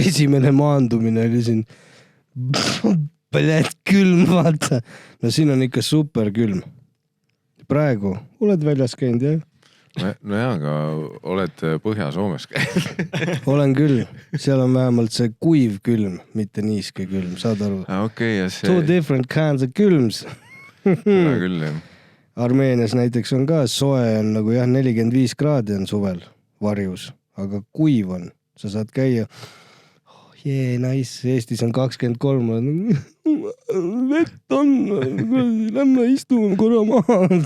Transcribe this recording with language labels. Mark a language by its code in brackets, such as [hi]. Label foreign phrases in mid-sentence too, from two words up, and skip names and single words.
[et] Esimene maandumine oli siin külm, vaata. No siin on ikka super külm. Praegu oled väljas käinud, jah? No jaa, aga oled Põhja-Soomes käinud? Olen küll. Seal on vähemalt see kuiv külm, mitte niiske külm, saad aru? Okay, ja see... [en] Two different kinds of külms. [et] Seda küll, jah. Armeenias näiteks on ka soe on nagu jah, 45 kraadi on suvel varjus, aga kuiv on. Sa saad käia, nice, Eestis on 23, vett on, lämme istume korra maha.